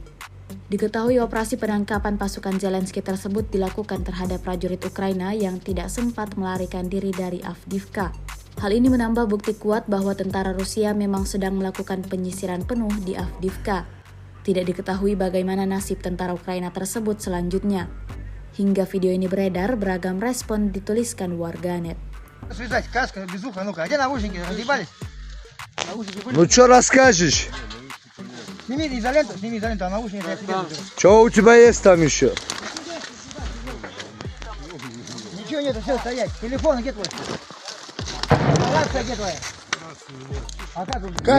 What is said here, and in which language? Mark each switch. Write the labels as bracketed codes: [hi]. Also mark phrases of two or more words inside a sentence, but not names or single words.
[id] Diketahui operasi penangkapan pasukan Zelensky tersebut dilakukan terhadap prajurit Ukraina yang tidak sempat melarikan diri dari Avdiivka. Hal ini menambah bukti kuat bahwa tentara Rusia memang sedang melakukan penyisiran penuh di Avdiivka. Tidak diketahui bagaimana nasib tentara Ukraina tersebut selanjutnya. Hingga video ini beredar, beragam respon dituliskan warganet. [ru] Ну что расскажешь? Сними изоленту, а наушники я себе заберу. Что у тебя есть там еще? Ничего нету, все, стоять. Телефон где твой? Рация где твоя? А как?